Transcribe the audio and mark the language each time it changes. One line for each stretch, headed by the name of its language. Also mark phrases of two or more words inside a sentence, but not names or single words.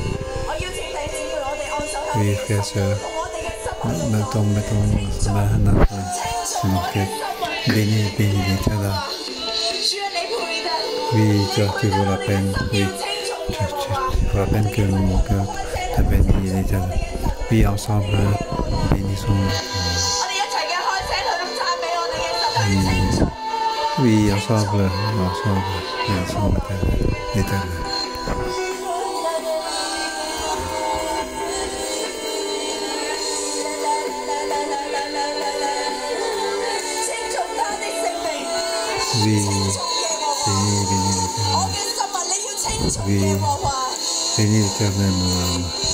French: Oui, frères et sœurs, mettons sa main sur mon cœur. Béni l'Éternel. Oui, tu vaut la peine, oui, tu vaut la peine que mon cœur te bénisse l'Éternel. Oui, ensemble, bénissons le Seigneur.
Cantonese: 我哋一齊嘅開聲去咁讚美我哋嘅神，去稱頌。
French: Oui, ensemble, l'Éternel. Oui, bénis l'Éternel, mon âme.